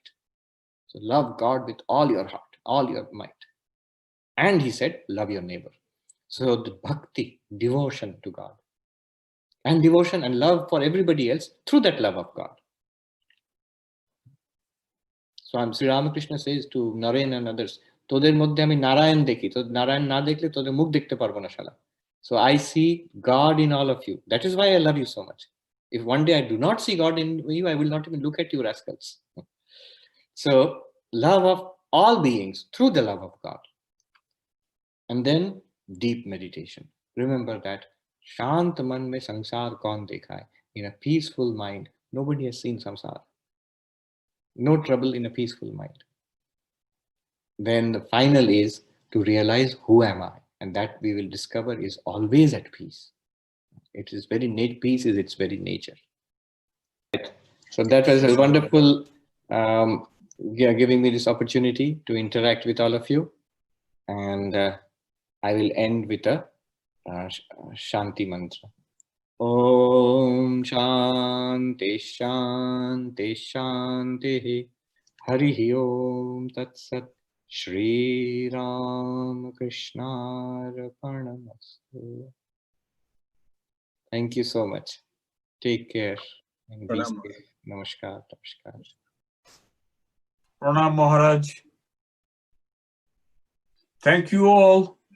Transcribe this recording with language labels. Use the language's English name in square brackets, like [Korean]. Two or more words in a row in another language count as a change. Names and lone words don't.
[English] So love God with all your heart, all your might. And he said, love your neighbor. So the bhakti, devotion to God, and devotion and love for everybody else through that love of God. So Sri Ramakrishna says to Naren and others, [Bangla] তোদের মধ্যে আমি নারায়ণ দেখি, তো নারায়ণ না দেখলে তোদের মুখ দেখতে পারবো না শালা. [English] So I see God in all of you. That is why I love you so much. If one day I do not see God in you, I will not even look at you rascals. So love of all beings through the love of God. And then deep meditation. [Hindi] Remember that शांत मन में संसार कौन देखा है. [English] In a peaceful mind, nobody has seen samsara. No trouble in a peaceful mind. Then the final is to realize who am I, and that we will discover is always at peace. It is peace is its very nature. So that was a wonderful, giving me this opportunity to interact with all of you. And I will end with a Shanti mantra. [Sanskrit] ॐ शान्तिः शान्तिः शान्तिः हरि ॐ तत् सत् श्री राम कृष्ण अर्पणमस्तु. [English] Thank you so much. Take care and be safe. [Hindi] नमस्कार। नमस्कार. प्रणाम महाराज. [English] Thank you all.